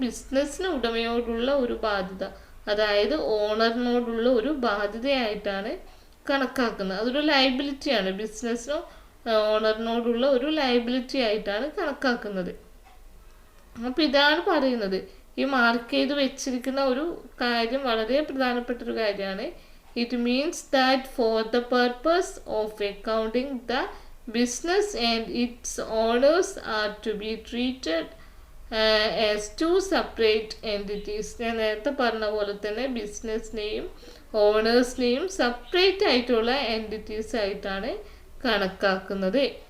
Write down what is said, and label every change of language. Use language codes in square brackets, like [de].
[ml] ബിസിനസ്സിന് ഉടമയോടുള്ള ഒരു ബാധ്യത, അതായത് ഓണറിനോടുള്ള ഒരു ബാധ്യതയായിട്ടാണ് കണക്കാക്കുന്നത്. അതൊരു ലയബിലിറ്റിയാണ്, ബിസിനസ്സിനോ ഓണറിനോടുള്ള ഒരു ലയബിലിറ്റി ആയിട്ടാണ് കണക്കാക്കുന്നത്. അപ്പോൾ ഇതാണ് പറയുന്നത്. ഈ മാർക്ക് ചെയ്ത് വെച്ചിരിക്കുന്ന ഒരു കാര്യം വളരെ പ്രധാനപ്പെട്ട ഒരു കാര്യമാണ്. [en] It means that for the purpose of accounting, the business and its owners are to be treated as two separate entities. [ml] ഞാൻ നേരത്തെ പറഞ്ഞ പോലെ തന്നെ ബിസിനസ്സിനെയും ഓണേഴ്സിനെയും സെപ്പറേറ്റ് ആയിട്ടുള്ള എൻറ്റിറ്റീസ് ആയിട്ടാണ് കണക്കാക്കുന്നത്.